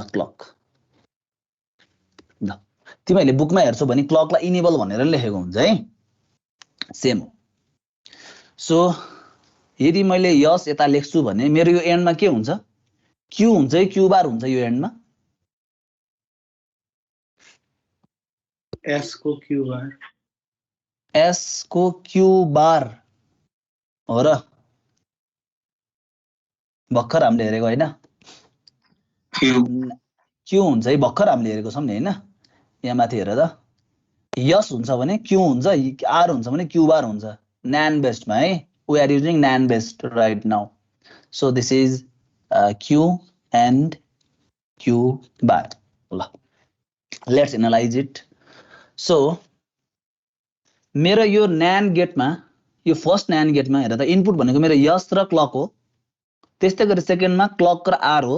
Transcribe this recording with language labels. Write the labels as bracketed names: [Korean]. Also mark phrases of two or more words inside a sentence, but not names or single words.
[Nepali] क्लक ल तिमीहरूले बुकमा हेर्छौ भने क्लकलाई इनेबल भनेर लेखेको हुन्छ है, सेम। सो यदि मैले यस यता लेख्छु भने मेरो यो एन्डमा के हुन्छ, क्यू हुन्छ है, [English] Q bar [Nepali] हुन्छ यो एन्डमा। एस को [English] Q bar, [Nepali] एस को [English] Q bar [Nepali] हो र, भर्खर हामीले हेरेको होइन, क्यू हुन्छ है, भर्खर हामीले हेरेको छौँ नि होइन। यहाँ माथि हेर त, यस हुन्छ भने क्यू हुन्छ, आर हुन्छ भने [English] Q bar [Nepali] हुन्छ [English] NAND based [Nepali] है। [English] We are using NAND based right now. So this is Q and Q bar ल। Let's analyze it. [Nepali] सो मेरो यो [English] NAND gate, [Nepali] यो [English] first NAND gate [Nepali] हेर त, इनपुट भनेको मेरो यस र क्लक हो, त्यस्तै गरी सेकेन्डमा क्लक र आर हो।